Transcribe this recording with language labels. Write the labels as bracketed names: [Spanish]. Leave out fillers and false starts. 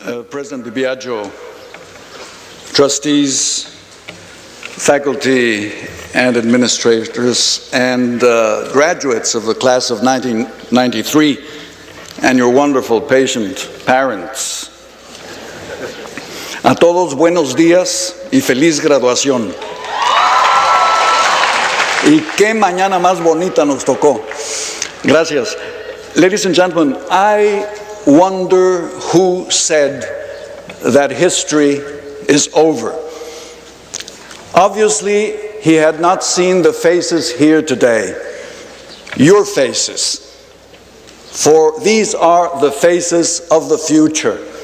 [English] President DiBiagio, trustees, faculty and administrators, and graduates of the class of 1993, and your wonderful patient parents. [Spanish] A todos buenos días y feliz graduación. Y qué mañana más bonita nos tocó. Gracias. [English] Ladies and gentlemen, I wonder who said that history is over. Obviously, he had not seen the faces here today, your faces, for these are the faces of the future.